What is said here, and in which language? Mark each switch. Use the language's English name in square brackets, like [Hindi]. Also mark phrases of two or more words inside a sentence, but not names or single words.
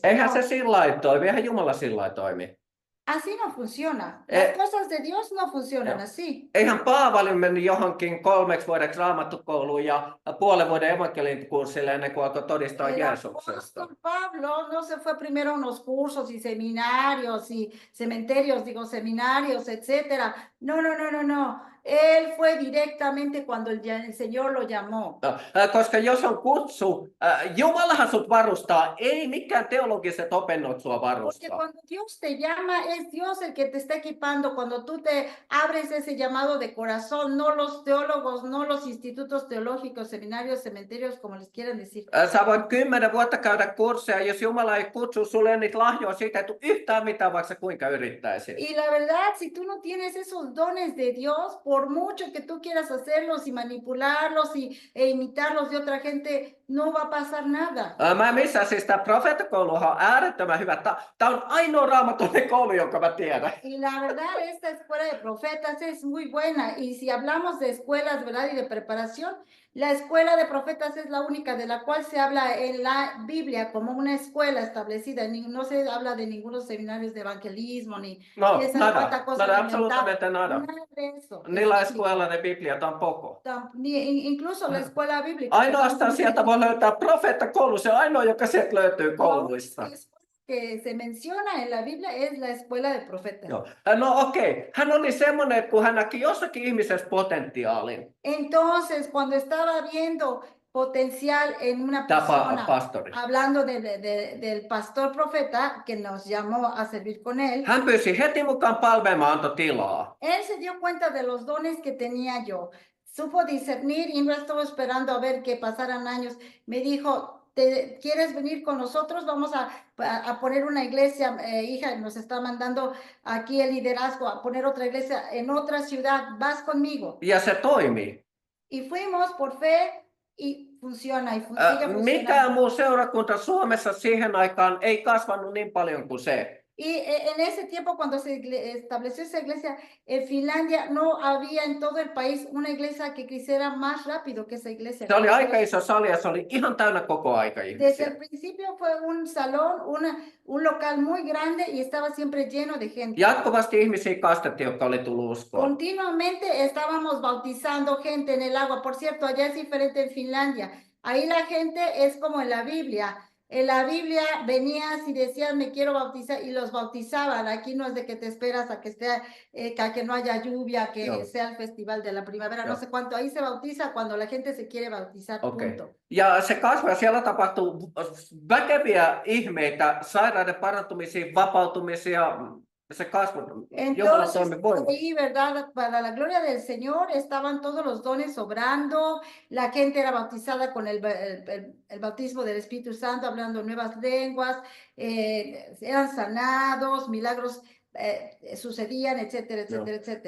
[Finnish] Eihän [Spanish] No, [Finnish] se sillä lailla toimi, eihän Jumala sillä lailla toimi. [Spanish] así no funciona. Las cosas de Dios no funcionan no. así. [Finnish] Eihän Paavali mennyt johonkin 3 vuodeksi raamattukouluun ja puolen vuoden evankeliumikurssille ennen kuin alkoi todistaa [Spanish] El [Finnish] Jeesuksesta. [Spanish] apóstol Pablo no se fue primero a unos cursos y seminarios y cementerios, digo, seminarios, etcétera. No. Él fue directamente cuando el Señor lo llamó. [Finnish] Koska jos on kutsu, Jumalahan sut varustaa, ei mikään teologiset opennot sua [Spanish] Porque [Finnish] varustaa. [Spanish] cuando Dios te llama, es Dios el que te está equipando. Cuando tú te abres ese llamado de corazón, no los teólogos, no los institutos teológicos, seminarios, cementerios, como les quieran decir. [Finnish] Sä voit 10 vuotta käydä kursseja, jos Jumala ei kutsu sulle niitä lahjoja, siitä ei tule yhtään mitään, vaikka sä kuinka yrittäisit. [Spanish] Y la verdad, si tú no tienes esos dones de Dios, por mucho que tú quieras hacerlos y manipularlos e imitarlos de otra gente, no va a pasar nada. [Finnish] Mä missään siis tää profeettakouluhan on äärettömän hyvä. Tää on ainoa raamatullinen koulu, jonka mä tiedän. [Spanish] Y la verdad, esta escuela de profetas es muy buena. Y si hablamos de escuelas, ¿verdad? Y de preparación, La escuela de profetas es la única de la cual se habla en la Biblia como una escuela establecida. No se habla de ningunos seminarios de evangelismo ni No, esa cuanta nada, cosa nada, inventada. absolutamente nada. Nada de eso. Ni la escuela de Biblia tampoco. Incluso la escuela bíblica. [Finnish] Ainoastaan sieltä voi löytää profeettakoulu, se on ainoa, joka sieltä löytyy [Spanish] La [Finnish] kouluista. [Spanish] única escuela que se menciona en la Biblia es la escuela de profetas. [Finnish] Joo. No okei, hän oli semmoinen, että kun hän näki jossakin ihmisessä potentiaalin, [Spanish] Entonces, cuando estaba viendo potencial en una persona, [Finnish] pastori, [Spanish] hablando del pastor profeta que nos llamó a servir con él, [Finnish] hän pyysi heti mukaan palvelumaan, antoi tilaa. [Spanish] él se dio cuenta de los dones que tenía yo. Supo discernir y no estuvo esperando a ver que pasaran años. Me dijo, ¿quieres venir con nosotros? Vamos a poner una iglesia, hija, nos está mandando aquí el liderazgo, a poner otra iglesia en otra ciudad, vas conmigo. [Finnish] Ja se toimi. [Spanish] Y fuimos por fe y funciona y sigue [Finnish] Mikään [Spanish] funcionando. [Finnish] muu seurakunta Suomessa siihen aikaan ei kasvanut niin paljon kuin se. [Spanish] Y en ese tiempo, cuando se estableció esa iglesia en Finlandia, no había en todo el país una iglesia que creciera más rápido que esa iglesia. [Finnish] Se oli aika iso sali ja se oli ihan täynnä koko aika [Spanish] Desde [Finnish] ihmisiä. [Spanish] el principio fue un salón, un local muy grande y estaba siempre lleno de gente. Jatkuvasti ihmisiä kastettiin, jotka oli tullut uskoon. Continuamente estábamos bautizando gente en el agua. Por cierto, allá es diferente en Finlandia. Ahí la gente es como en la Biblia. En la Biblia venías y decías, me quiero bautizar, y los bautizaban. Aquí no es de que te esperas a que que no haya lluvia, que [Finnish] Joo. [Spanish] sea el festival de la primavera, no [Finnish] Joo. [Spanish] sé cuánto. Ahí se bautiza cuando la gente se quiere bautizar, punto. [Finnish] Ja se kasvoi, siellä tapahtuu väkeviä ihmeitä, sairauden parantumisia, vapautumisia. Se kasvoi. Jumala [Spanish] Entonces, [Finnish] toimi voimassa. [Spanish] ahí, ¿verdad? Para la gloria del Señor estaban todos los dones obrando, la gente era bautizada con el bautismo del Espíritu Santo, hablando nuevas lenguas, eran sanados, milagros sucedían, etcétera, etcétera, etcétera.